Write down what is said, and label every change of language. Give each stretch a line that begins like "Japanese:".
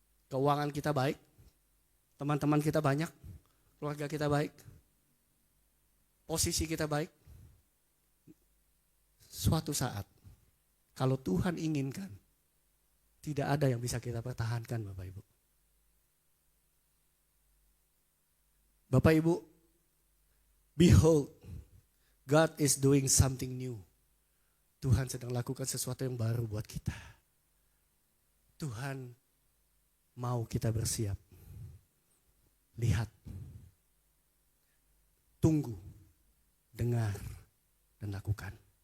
Indonesian: Keuangan kita baik, teman-teman kita banyak, keluarga kita baik, posisi kita baik. Suatu saat, kalau Tuhan inginkan, tidak ada yang bisa kita pertahankan Bapak Ibu.
English: Bapak Ibu, behold, God is doing something new.
Indonesian: Tuhan sedang lakukan sesuatu yang baru buat kita. Tuhan mau kita bersiap. Lihat, tunggu, dengar, dan lakukan.